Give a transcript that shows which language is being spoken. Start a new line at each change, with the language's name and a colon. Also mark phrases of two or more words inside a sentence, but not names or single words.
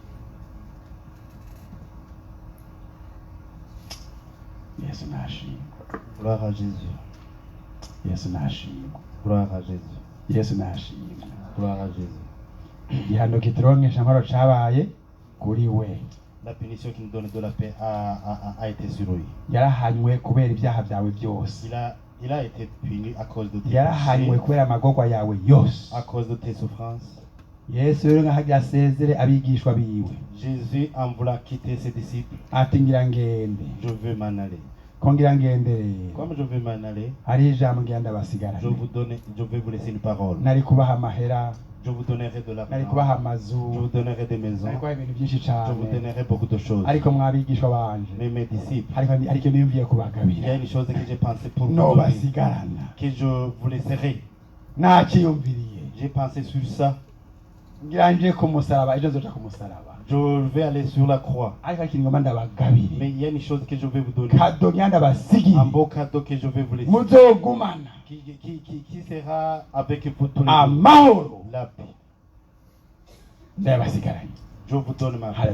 Rundi: Yesu nashimwe.
French: Gloire à Jésus.
Rundi: Yesu nashimwe.
French: Gloire à Jésus.
Rundi: Yesu nashimwe.
French: Gloire à Jésus.
Rundi: Igihano kituronkesha amahoro cabaye kuri we.
French: La punition qui nous donne de la paix a été sur lui.
Rundi: Yarahanywe kubera ibyaha byawe byose.
French: Il a été puni à cause de tes
Rundi: yarahanywe kubera amagorwa yawe yose.
French: À cause de tes souffrances.
Rundi: Yesu rero nkahagira asezere abigishwa biwe.
French: Jésus en voulant quitter ses disciples.
Rundi: Ati ngira ngende.
French: Je veux m'en aller.
Rundi: Kongira ngendere.
French: Comme je veux m'en aller.
Rundi: Hari ijambo ngenda basigara.
French: Je vais vous laisser une parole.
Rundi: Nari kubaha amahera.
French: Je vous donnerai de la
Rundi: nari kubaha amazu.
French: Je vous donnerai des maisons.
Rundi: Nari kubaha ibintu byinshi cyane.
French: Je vous donnerai beaucoup de choses.
Rundi: Ariko mwabigishwa banje.
French: Mais mes disciples.
Rundi: Ariko nimviye kubagabira.
French: Il y a une chose que j'ai pensé pour vous.
Rundi: No basigarana.
French: Que je vous laisserai.
Rundi: Nakiyumviriye.
French: J'ai pensé sur ça.
Rundi: Ngira nje ku musaraba ejo nzoja ku musaraba.
French: Je vais aller sur la croix. Mais il y a une chose que je vais vous donner. Un beau cadeau que je vais vous laisser. Qui sera avec vous tous les jours. La paix. Je vous donne ma paix.